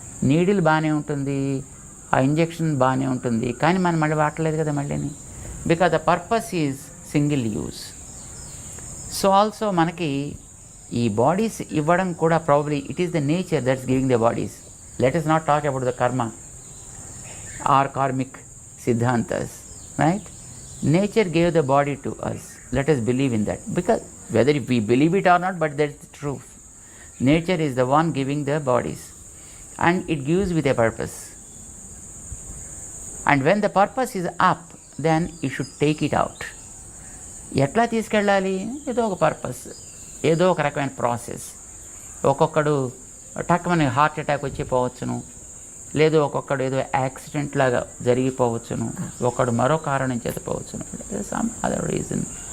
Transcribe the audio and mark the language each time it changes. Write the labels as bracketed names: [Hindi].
[Telugu] Needle బాగానే ఉంటుంది, ఆ ఇంజెక్షన్ బాగానే ఉంటుంది, కానీ మనం మళ్ళీ వాడలేదు కదా మళ్ళీని, [English] Because the purpose is single use. So also [Telugu] మనకి ఈ బాడీస్ ఇవ్వడం కూడా [English] Probably it is the nature that's giving the bodies. Let us not talk about the karma or karmic siddhantas, right? Nature gave the body to us. Let us believe in that, because whether if we believe it or not, but that's the truth. Nature is the one giving the bodies and it gives with a purpose. And when the purpose is up, then you should take it out. [Telugu] ఎట్లా తీసుకెళ్ళాలి? ఏదో ఒక purpose, ఏదో ఒక రకమైన process. ఒక్కొక్కడు టక్కుమని heart attack వచ్చి పోవచ్చును, లేదు ఒక్కొక్కడు ఏదో యాక్సిడెంట్ లాగా జరిగిపోవచ్చును, ఒకడు మరో కారణం చేత పోవచ్చును, [English] Some other reason.